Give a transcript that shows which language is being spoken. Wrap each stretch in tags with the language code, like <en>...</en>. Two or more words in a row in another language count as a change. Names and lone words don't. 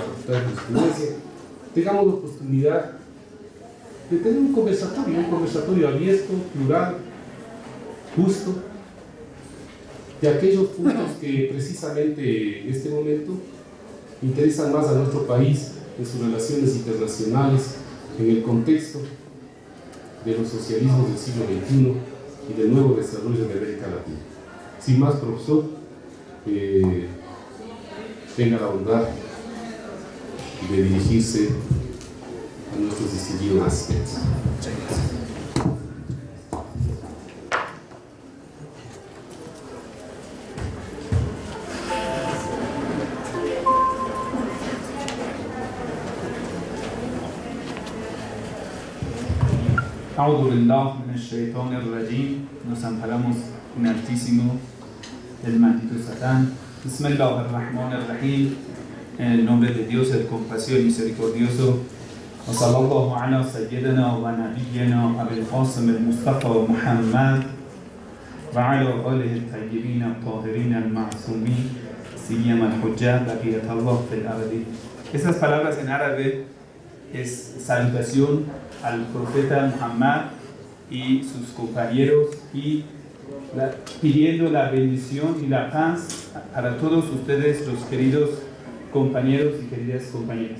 <es>Facultad de Jurisprudencia, tengamos la oportunidad de tener un conversatorio abierto, plural, justo, de aquellos puntos que precisamente en este momento interesan más a nuestro país en sus relaciones internacionales, en el contexto de los socialismos del siglo XXI y del nuevo desarrollo de América Latina. Sin más, profesor, tenga la bondad de dirigirse a nuestros distinguidos asistentes. Muchas gracias.</es> <ar>أعوذ بالله من الشيطان الرجيم.</ar> <es>Nos amparamos en Altísimo del maldito Satán. Bismillahirrahmanirrahim. En el nombre de Dios, el compasivo y misericordioso.</es> <ar>وصلى الله على سيدنا ونبينا أبي القاسم المصطفى ومحمد وعلى آله الطيبين الطاهرين المعصومين سيما الحجة بقية الله في الأرض.</ar> <es>Esas palabras en árabe es salutación al profeta Muhammad y sus compañeros y pidiendo la bendición y la paz para todos ustedes, los queridos compañeros y queridas compañeras.</es>